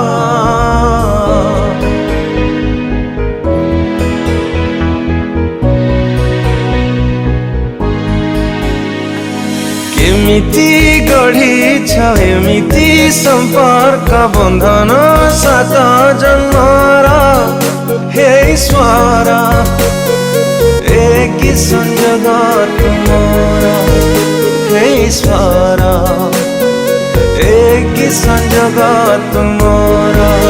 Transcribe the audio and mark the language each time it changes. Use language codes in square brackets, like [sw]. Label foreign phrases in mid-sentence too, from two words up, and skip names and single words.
[or] କେମିତି ଗଢ଼ିଛ ଏମିତି ସମ୍ପର୍କ ବନ୍ଧନ ସାତ ଜନ୍ମର ହେ ଈଶ୍ୱର [hi] एक संजोग तुमरा हे ईश्वर एक संजोग तुमरा